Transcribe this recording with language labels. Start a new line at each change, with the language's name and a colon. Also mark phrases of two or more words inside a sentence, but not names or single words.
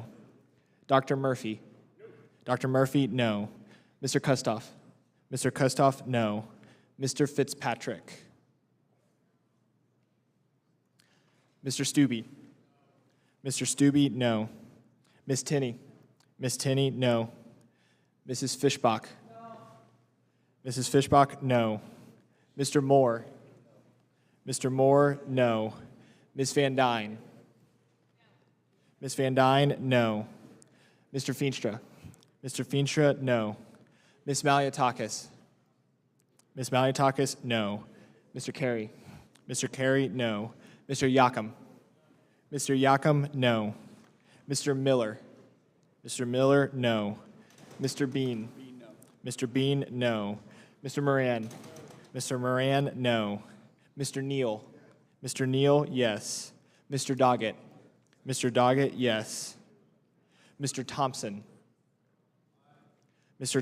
English: Dr. Murphy. Dr. Murphy, no. Mr. Kustoff. Mr. Kustoff, no. Mr. Fitzpatrick. Mr. Stubbe. Mr. Stubbe, no. Ms. Tinney. Ms. Tinney, no. Mrs. Fishbach. Mrs. Fishbach, no. Mr. Moore. Mr. Moore, no. Ms. Van Dyne? Ms. Van Dyne, no. Mr. Feenstra? Mr. Feenstra, no. Ms. Malliotakis? Ms. Malliotakis, no. Mr. Carey? Mr. Carey, no. Mr. Yakum? Mr. Yakum, no. Mr. Miller? Mr. Miller, no. Mr. Bean? Mr. Bean, no. Mr. Moran? Mr. Moran, no. Mr. Neal? Mr. Neal, yes. Mr. Doggett? Mr. Doggett, yes. Mr. Thompson? Mr.